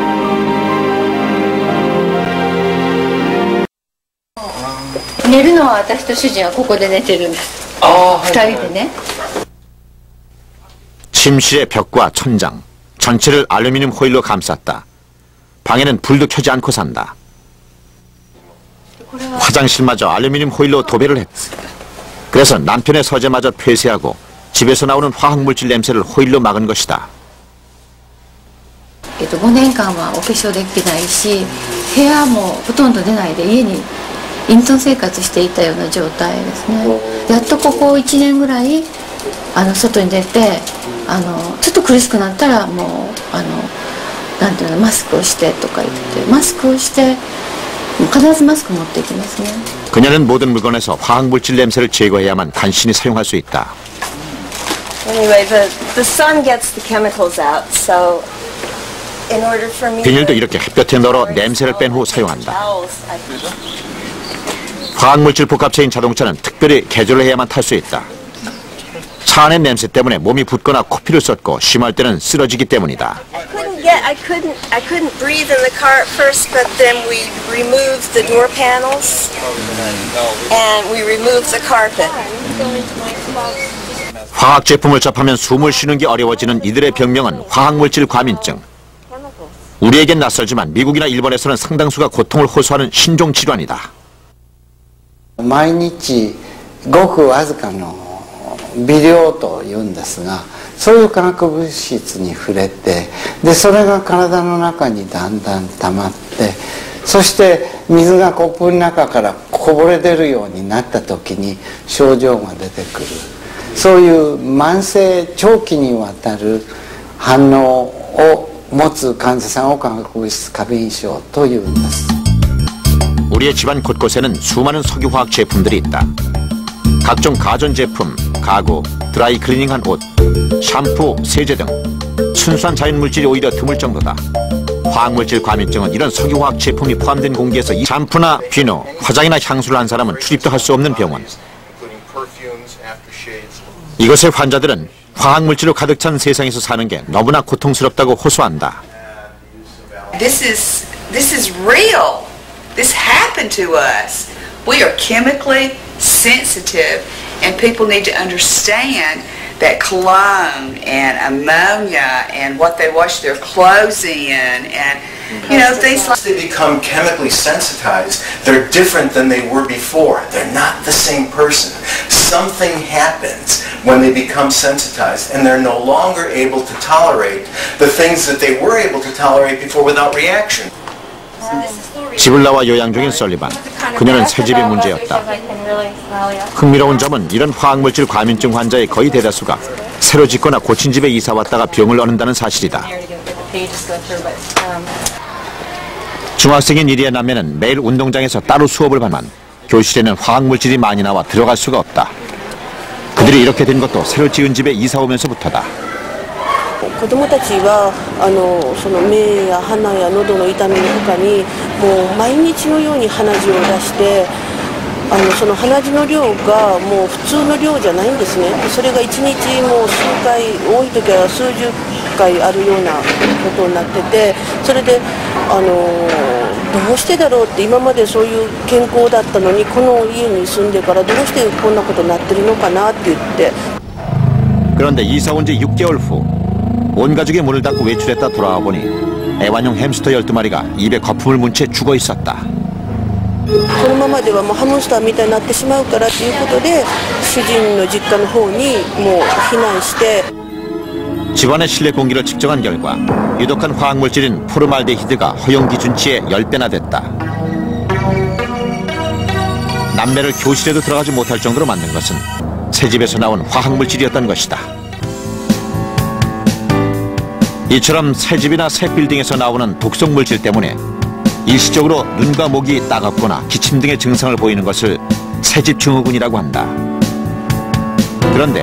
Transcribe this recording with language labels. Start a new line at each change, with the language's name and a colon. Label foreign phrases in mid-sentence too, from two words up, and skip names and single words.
Korean: 침실의 벽과 천장, 전체를 알루미늄 호일로 감쌌다. 방에는 불도 켜지 않고 산다. 화장실마저 알루미늄 호일로 도배를 했다. 그래서 남편의 서재마저 폐쇄하고 집에서 나오는 화학물질 냄새를 호일로 막은 것이다.
Japanese: 5 年間はお化粧できないし、部屋もほとんど出ないで家に隠遁生活していたような状態ですね。やっとここ1年ぐらい外に出てちょっと苦しくなったらもうなんていうのマスクをしてとか言ってマスクをして必ずマスク持っていきますね。
Korean: 그녀는 모든 물건에서 화학물질 냄새를 제거해야만 간신히 사용할 수 있다.
English: Anyway, the sun gets the chemicals out, so in order for me.
Korean: 비닐도 이렇게 햇볕에 널어 냄새를 뺀 후 사용한다. 화학물질 복합체인 자동차는 특별히 개조를 해야만 탈 수 있다. 차 안의 냄새 때문에 몸이 붓거나 코피를 쏟고 심할 때는 쓰러지기 때문이다.
English: I couldn't breathe in the car at first, but then we removed the door panels and we removed the carpet.
Korean: 화학 제품을 접하면 숨을 쉬는 게 어려워지는 이들의 병명은 화학물질 과민증. 우리에겐 낯설지만 미국이나 일본에서는 상당수가 고통을 호소하는 신종 질환이다.
Japanese: 毎日ごくわずかの微量というんですが、そういう化学物質に触れて、でそれが体の中にだんだん溜まって、そして水がコップの中からこぼれ出るようになった時に症状が出てくる、そういう慢性長期にわたる反応を持つ患者さんを化学物質過敏症というんです。
Korean: 우리의 집안 곳곳에는 수많은 석유화학 제품들이 있다. 각종 가전제품, 가구, 드라이 클리닝한 옷, 샴푸, 세제 등 순수한 자연물질이 오히려 드물 정도다. 화학물질 과민증은 이런 석유화학 제품이 포함된 공기에서 이 샴푸나 비누, 화장이나 향수를 한 사람은 출입도 할 수 없는 병원. 이곳의 환자들은 화학물질로 가득 찬 세상에서 사는 게 너무나 고통스럽다고 호소한다.
English: This is real. This happened to us. We are chemically sensitive, and people need to understand that cologne and ammonia and what they wash their clothes in and things like they become chemically sensitized, they're different than they were before. They're not the same person. Something happens when they become sensitized and they're no longer able to tolerate the things that they were able to tolerate before without reaction.
Korean: 집을 나와 요양 중인 설리반. 그녀는 새집이 문제였다. 흥미로운 점은 이런 화학물질 과민증 환자의 거의 대다수가 새로 짓거나 고친 집에 이사 왔다가 병을 얻는다는 사실이다. 중학생인 이리의 남매는 매일 운동장에서 따로 수업을 받만 교실에는 화학물질이 많이 나와 들어갈 수가 없다. 그들이 이렇게 된 것도 새로 지은 집에 이사 오면서부터다.
Japanese: 子どもたちはその目や鼻や喉の痛みの他にもう毎日のように鼻血を出してその鼻血の量がもう普通の量じゃないんですね。それが1日もう数回多い時は数十回あるようなことになってて、それでどうしてだろうって今までそういう健康だったのにこの家に住んでからどうしてこんなことになってるのかなって言って。
Korean: 그런데 이사 온 지 6개월 후 온 가족이 문을 닫고 외출했다 돌아와 보니 애완용 햄스터 12마리가 입에 거품을 문 채 죽어 있었다.
Japanese: このままではもうハムスターみたいになってしまうからということで主人の実家の方にもう避難して
Korean: 집안의 실내 공기를 측정한 결과 유독한 화학물질인 포르말데히드가 허용 기준치의 10배나 됐다. 남매를 교실에도 들어가지 못할 정도로 만든 것은 새 집에서 나온 화학물질이었던 것이다. 이처럼 새 집이나 새 빌딩에서 나오는 독성물질 때문에 일시적으로 눈과 목이 따갑거나 기침 등의 증상을 보이는 것을 새집 증후군이라고 한다.